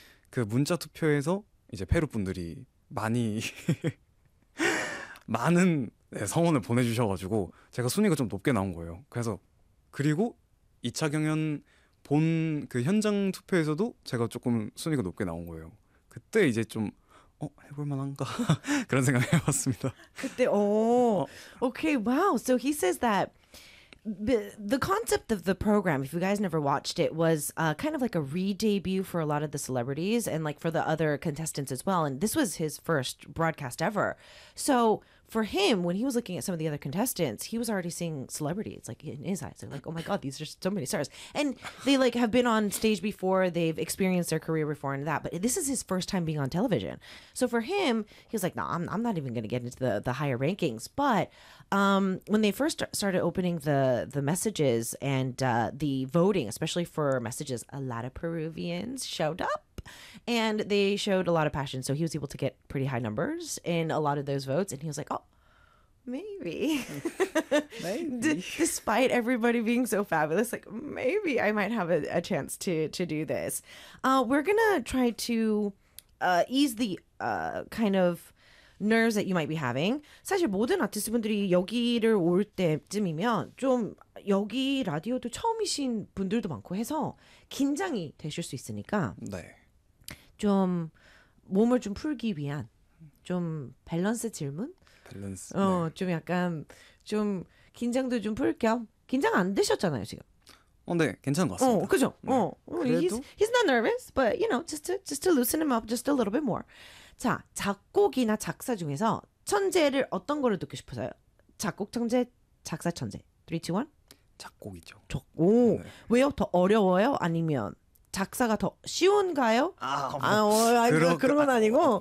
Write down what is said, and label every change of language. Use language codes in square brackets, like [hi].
[ko] 그 문자 투표에서 이제 페루 분들이 많이 많은 성원을 보내 주셔 가지고 제가 순위가 좀 높게 나온 거예요. 그래서 그리고 2차 경연 본그 현장 투표에서도 제가 조금 순위가 높게 나온 거예요. 그때 이제 좀, 해볼 만한가? 그런 생각을 해봤습니다. 그때 [en] okay, wow. So he says that the concept of the program, if you guys never watched it, was kind of like a re-debut for a lot of the celebrities and like for the other contestants as well. And this was his first broadcast ever. So for him, when he was looking at some of the other contestants, he was already seeing celebrities like in his eyes. They're like, oh my God, these are so many stars. And they like have been on stage before, they've experienced their career before and that. But this is his first time being on television. So for him, he was like, no, I'm not even gonna get into the higher rankings. But when they first started opening the messages and the voting, especially for messages, a lot of Peruvians showed up. And they showed a lot of passion, so he was able to get pretty high numbers in a lot of those votes. And he was like, oh, maybe. D Maybe. despite everybody being so fabulous, like, maybe I might have a chance to do this. We're gonna try to ease the kind of nerves that you might be having. [ko] 사실 모든 아티스트분들이 여기를 올 때쯤이면 좀 여기 라디오도 처음이신 분들도 많고 해서 긴장이 되실 수 있으니까 네. 좀 몸을 좀 풀기 위한 좀 밸런스 질문? 밸런스, 네. 좀 약간 좀 긴장도 좀풀겸 긴장 안 되셨잖아요, 지금. 네, 괜찮은 것 같습니다. 그죠? 네. 그래도 [en] He's not nervous, but just to loosen him up just a little bit more. [ko] 자, 작곡이나 작사 중에서 천재를 어떤 거를 듣고 싶으세요? 작곡 천재, 작사 천재. 3, 2, 1. 작곡이죠. 오, 네. 왜요? 더 어려워요? 아니면 작사가 더 쉬운가요? 아, 뭐, 아, 그런 건 아니고.